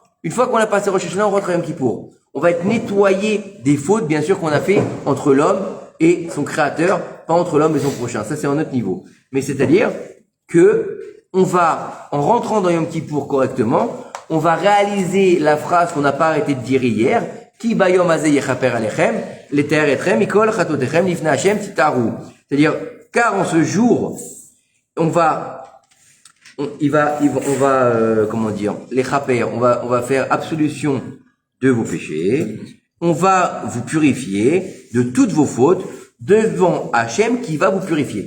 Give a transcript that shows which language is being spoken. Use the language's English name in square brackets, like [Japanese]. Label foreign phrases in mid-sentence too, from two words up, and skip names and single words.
[French] Une fois qu'on a passé Rosh Hashanah, on rentre à Yom Kippour. On va être nettoyé des fautes, bien sûr, qu'on a fait entre l'homme et son créateur, pas entre l'homme et son prochain. Ça, c'est un autre niveau. Mais c'est-à-dire que on va, en rentrant dans Yom Kippour correctement, on va réaliser la phrase qu'on n'a pas arrêté de dire hier, [Hebrew] כי ביום הזה יכפר עליכם לטהר אתכם מכל חטאתיכם לפני השם תטהרו. [French] C'est-à-dire, car en ce jour, on va, comment dire, les chaper, on va faire absolution de vos péchés, on va vous purifier de toutes vos fautes devant Hachem qui va vous purifier.